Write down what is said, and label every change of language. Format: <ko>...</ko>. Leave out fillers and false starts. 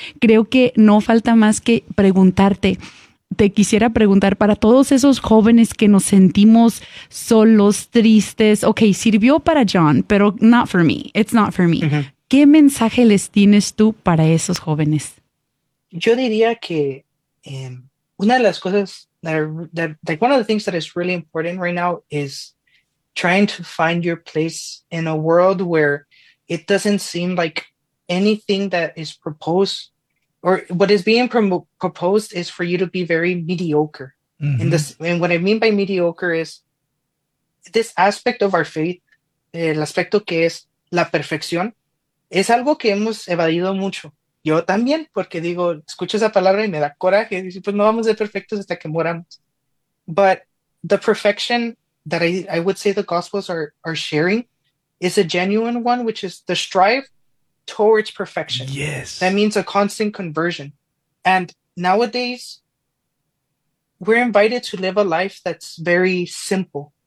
<es>Creo que no falta más que preguntarte. Te quisiera preguntar para todos esos jóvenes que nos sentimos solos, tristes. Ok, sirvió para John, pero</es> <en>not for me. It's not for me. Uh-huh.</en> <es>¿Qué mensaje les tienes tú para esos jóvenes? Yo diría que una de las cosas,</es> <en>that one of the things that is really important right now is trying to find your place in a world where it doesn't seem like anything that is proposed or what is being proposed is for you to be very mediocre. Mm-hmm. And this, and what I mean by mediocre is this aspect of our faith,</en> <es>el aspecto que es la perfección, es algo que hemos evadido mucho. Yo también, porque digo, escucho esa palabra y me da coraje. Dice, pues no vamos de perfectos hasta que moramos.</es> <en>But the perfection that I would say the Gospels are sharing is a genuine one, which is the strive towards perfection. Yes. That means a constant conversion. And nowadays, we're invited to live a life that's very simple.</en>